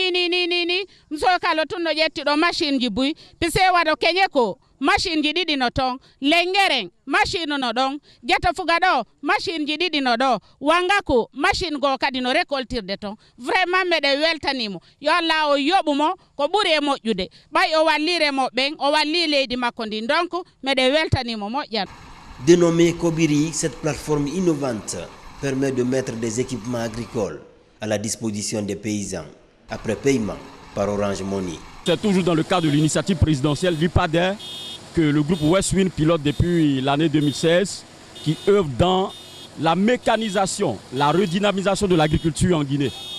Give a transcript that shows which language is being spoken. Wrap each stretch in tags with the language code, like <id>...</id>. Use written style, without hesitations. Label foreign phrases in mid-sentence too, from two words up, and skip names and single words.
<ff>ni Monsieur Kalo tun no ƴetti ɗo machine ji buy pise waɗo keñe ko machine ji ɗiɗi no ton lengeren machine no ɗon jata fuga ɗo machine ji ɗiɗi no ɗo wangako machine go kadi no récoltirde ton vraiment meɗe weltanimo yo Allah o yoɓumo ko ɓuuri e moƴƴude ɓay o wallire mo ɓen o walli leydi makko ndi donc meɗe weltanimo moƴƴan.</ff> <fr>Dénommée Kobiri, cette plateforme innovante permet de mettre des équipements agricoles à la disposition des paysans après paiement par Orange Money. C'est toujours dans le cadre de l'initiative présidentielle l'IPADER que le groupe Westwind pilote depuis l'année 2016, qui œuvre dans la mécanisation, la redynamisation de l'agriculture en Guinée.</fr>